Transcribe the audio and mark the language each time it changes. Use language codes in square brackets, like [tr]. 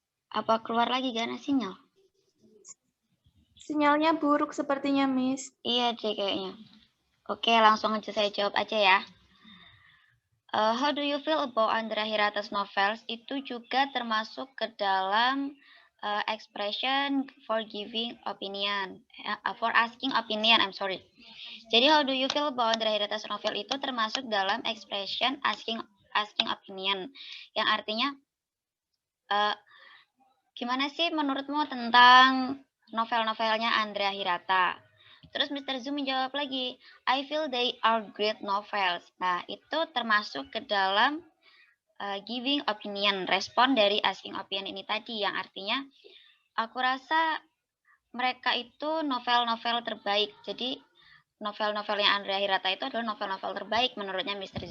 [id] Apa keluar lagi karena sinyal? Sinyalnya buruk sepertinya, Miss. Iya deh kayaknya. Oke, langsung aja saya jawab aja ya. [en] How do you feel about Andrea Hirata's novels? [id] Itu juga termasuk ke dalam [en] expression for giving opinion, for asking opinion. I'm sorry. [id] Jadi [en] how do you feel about Andrea Hirata's novel [id] itu termasuk dalam [en] expression asking opinion, [id] yang artinya gimana sih menurutmu tentang novel-novelnya Andrea Hirata? Terus Mr. [en] Zhu [id] menjawab lagi, [en] I feel they are great novels. [id] Nah, itu termasuk ke dalam [en] giving opinion, [id] respon dari [en] asking opinion [id] ini tadi, yang artinya aku rasa mereka itu novel-novel terbaik. Jadi novel-novelnya Andrea Hirata itu adalah novel-novel terbaik menurutnya Mr.